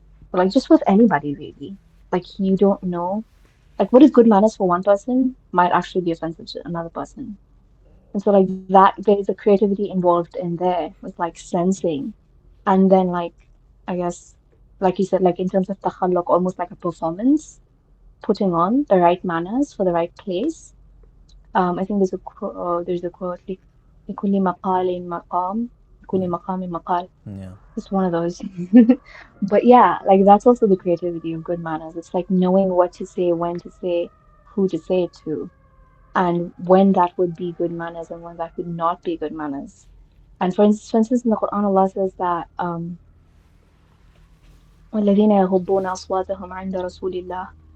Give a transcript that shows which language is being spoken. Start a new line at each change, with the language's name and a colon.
English: But like just with anybody really. Like you don't know. Like what is good manners for one person might actually be offensive to another person. And so like that, there is a creativity involved in there with like sensing. And then like, I guess, like you said, like in terms of takhalluk, almost like a performance, putting on the right manners for the right place. I think there's a quote,
Arabic: لكل مقال مقام لكل مقام مقال.
English: Yeah. It's one of those. But yeah, like that's also the creativity of good manners. It's like knowing what to say, when to say, who to say it to, and when that would be good manners and when that would not be good manners. And for instance, in the Quran, Allah says that
Arabic: وَالَّذِينَ يَغُضُّونَ أَصْوَاتَهُمْ عِنْدَ رَسُولِ اللَّهِ.